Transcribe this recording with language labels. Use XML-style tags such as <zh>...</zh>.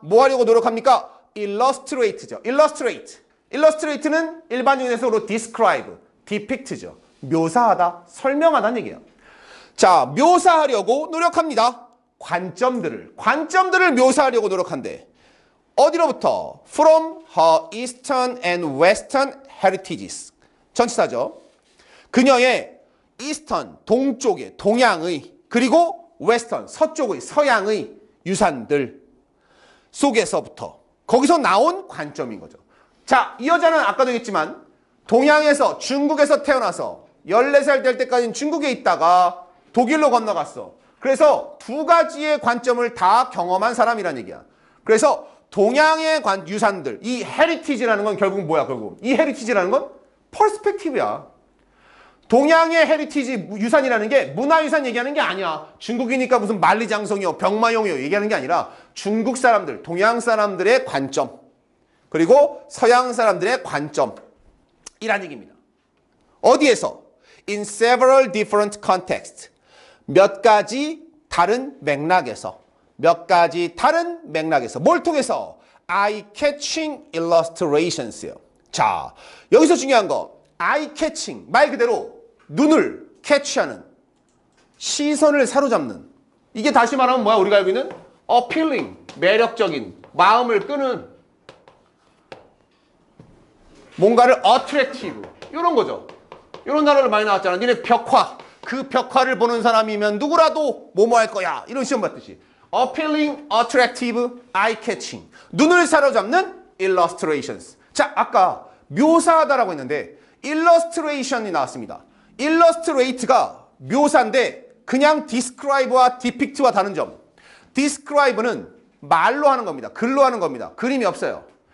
<ko>뭐 하려고 노력합니까? illustrate죠. illustrate는 일반적인 describe, depict죠. 묘사하다, 설명하다는 얘기예요. 자, 묘사하려고 노력합니다. 관점들을 묘사하려고 노력한대. 어디로부터?</ko> <en>From her eastern and western heritages.</en> <ko>전치사죠. 그녀의 eastern, 동쪽의, 동양의, 그리고 western, 서쪽의, 서양의 유산들 속에서부터, 거기서 나온 관점인 거죠. 자, 이 여자는 아까도 얘기했지만 동양에서, 중국에서 태어나서 14살 될 때까지는 중국에 있다가 독일로 건너갔어. 그래서 두 가지의 관점을 다 경험한 사람이란 얘기야. 그래서 동양의 유산들, 이 헤리티지라는 건 결국 뭐야? 결국 이 헤리티지라는 건 퍼스펙티브야. 동양의 헤리티지 유산이라는 게 문화유산 얘기하는 게 아니야. 중국이니까 무슨 만리장성이요, 병마용이요 얘기하는 게 아니라 중국 사람들, 동양 사람들의 관점, 그리고 서양 사람들의 관점이란 얘기입니다. 어디에서?</ko> <en>In several different contexts.</en> <ko>몇 가지 다른 맥락에서. 몇 가지 다른 맥락에서. 뭘 통해서?</ko> <en>eye-catching illustrations</en> <ko>요. 자, 여기서 중요한 거. eye-catching. 말 그대로 눈을 캐치하는. 시선을 사로잡는. 이게 다시 말하면 뭐야? 우리가 알고 있는 appealing. 매력적인. 마음을 끄는. 뭔가를 attractive. 이런 거죠. 이런 단어를 많이 나왔잖아. 니네 벽화. 그 벽화를 보는 사람이면 누구라도 뭐뭐 할 거야. 이런 시험 봤듯이.</ko> <en>appealing, attractive, eye-catching.</en> <ko>눈을 사로잡는 illustrations. 자, 아까 묘사하다라고 했는데 illustration이 나왔습니다. illustrate가 묘사인데 그냥 describe와 depict와 다른 점. describe는 말로 하는 겁니다. 글로 하는 겁니다. 그림이 없어요.</ko>